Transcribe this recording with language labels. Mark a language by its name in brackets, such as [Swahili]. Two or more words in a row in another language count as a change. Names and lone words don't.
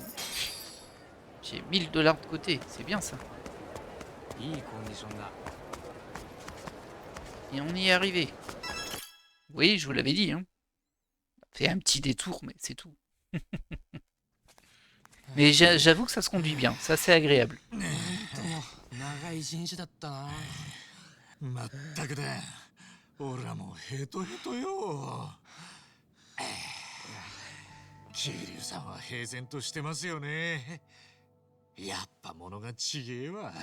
[French] J'ai 1000 $ de côté, c'est bien ça. Et on y est arrivé. Oui, je vous l'avais dit, hein. Fait un petit détour, mais c'est tout. Mais j'avoue que ça se conduit bien, ça c'est agréable. [Japanese] 長い一日だったな。まったくだ。俺らもヘトヘトよ。桐生さんは平然としてますよね。やっぱ物がちげえわ。